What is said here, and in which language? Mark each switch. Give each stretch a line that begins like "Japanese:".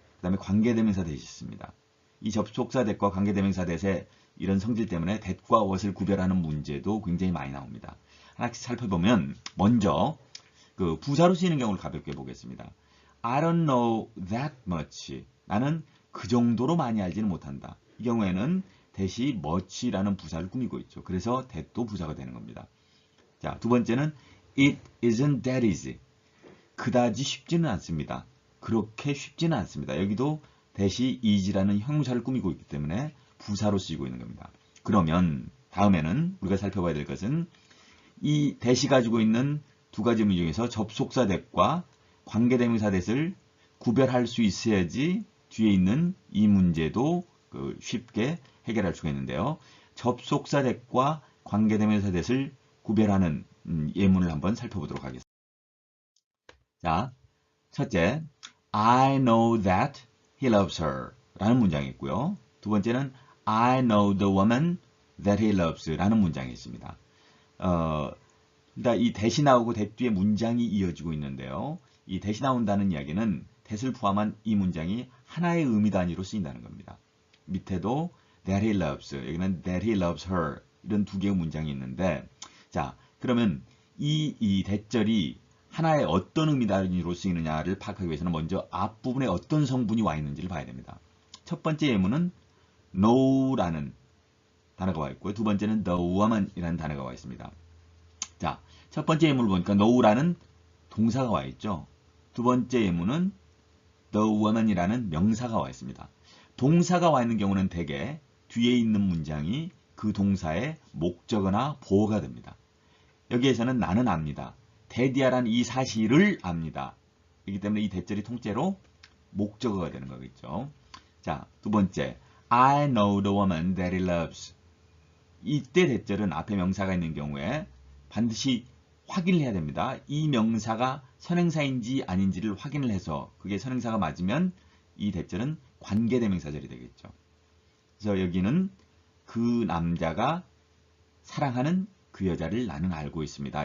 Korean: 그 다음에 관계대명사 대시 있습니다. 이 접속사 that과 관계대명사 that의 이런 성질 때문에 that과 what을 구별하는 문제도 굉장히 많이 나옵니다. 하나씩 살펴보면 먼저 그 부사로 쓰이는 경우를 가볍게 보겠습니다.
English: I don't know that much.
Korean: 나는 그 정도로 많이 알지는 못한다. 이 경우에는 that이 much라는 부사를 꾸미고 있죠. 그래서 that도 부사가 되는 겁니다. 자, 두 번째는
English: it isn't that easy.
Korean: 그다지 쉽지는 않습니다. 그렇게 쉽지는 않습니다. 여기도 that이 is라는 형용사를 꾸미고 있기 때문에 부사로 쓰이고 있는 겁니다. 그러면 다음에는 우리가 살펴봐야 될 것은 이 that이 가지고 있는 두 가지 의미 중에서 접속사 that과 관계대명사 that을 구별할 수 있어야지 뒤에 있는 이 문제도 쉽게 해결할 수가 있는데요. 접속사 that과 관계대명사 that을 구별하는 예문을 한번 살펴보도록 하겠습니다. 자, 첫째,
English: I know that he loves her
Korean: 라는 문장이 있고요. 두 번째는
English: I know the woman that he loves
Korean: 라는 문장이 있습니다. 일단 이 that이 나오고 that 뒤에 문장이 이어지고 있는데요. 이 that이 나온다는 이야기는 that을 포함한 이 문장이 하나의 의미 단위로 쓰인다는 겁니다. 밑에도 that he loves, 여기는
English: that he loves her
Korean: 이런 두 개의 문장이 있는데 자, 그러면 이 that절이 하나의 어떤 의미 단위로 쓰이느냐를 파악하기 위해서는 먼저 앞부분에 어떤 성분이 와 있는지를 봐야 됩니다. 첫 번째 예문은 know라는 단어가 와 있고요. 두 번째는 the woman이라는 단어가 와 있습니다. 자, 첫 번째 예문을 보니까 know라는 동사가 와 있죠. 두 번째 예문은 the woman이라는 명사가 와 있습니다. 동사가 와 있는 경우는 대개 뒤에 있는 문장이 그 동사의 목적어나 보어가 됩니다. 여기에서는 나는 압니다. that이라는 이 사실을 압니다. 그렇기 때문에 이 that절이 통째로 목적어가 되는 거겠죠. 자, 두 번째,
English: I know the woman that he loves.
Korean: 이때 that절은 앞에 명사가 있는 경우에 반드시 확인을 해야 됩니다. 이 명사가 선행사인지 아닌지를 확인을 해서 그게 선행사가 맞으면 이 that절은 관계대명사절이 되겠죠. 그래서 여기는 그 남자가 사랑하는 그 여자를 나는 알고 있습니다.